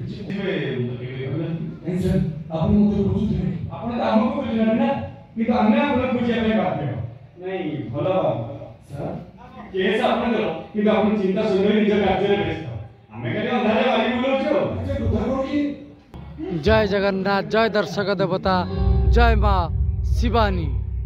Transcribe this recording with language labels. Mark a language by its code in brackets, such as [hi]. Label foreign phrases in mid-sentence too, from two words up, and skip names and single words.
[or] ଆପଣ ମୋତେ ବୁଝୁଥିବେ ଆପଣ ତ ଆମକୁ ବୁଝିଲେନି ନା କିନ୍ତୁ ଆମେ ଆପଣଙ୍କୁ ବୁଝିବା ପାଇଁ ବାଧ୍ୟ ନାଇଁ ଭଲ ସାର୍ କେସ୍ ଆପଣଙ୍କର କିନ୍ତୁ ଆପଣ ଚିନ୍ତା ଶୁଣିବେ ନିଜ କାର୍ଯ୍ୟରେ ବ୍ୟସ୍ତ ଆମେ ଖାଲି ଅନ୍ଧାରରେ ବାଲି ବୁଲଉଛୁ ଜୟ ଜଗନ୍ନାଥ ଜୟ ଦର୍ଶକ ଦେବତା ଜୟ ମାଁ ଶିବାନୀ।